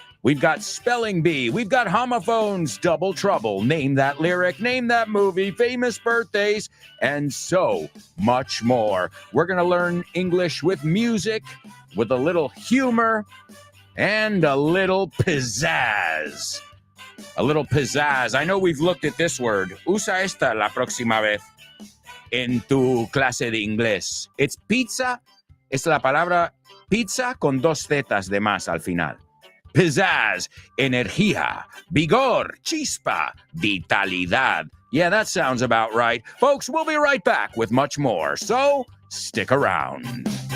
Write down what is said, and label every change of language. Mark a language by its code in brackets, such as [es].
[en] We've got spelling bee. We've got homophones, double trouble, name that lyric, name that movie, famous birthdays, and so much more. We're going to learn English with music, with a little humor, and a little pizzazz. A little pizzazz. I know we've looked at this word. [es] Usa esta la próxima vez en tu clase de inglés. [en] It's pizza. [es] Es la palabra Pizza con dos zetas de más al final. Pizzazz, energía, vigor, chispa, vitalidad. [en] Yeah, that sounds about right. Folks, we'll be right back with much more, so stick around.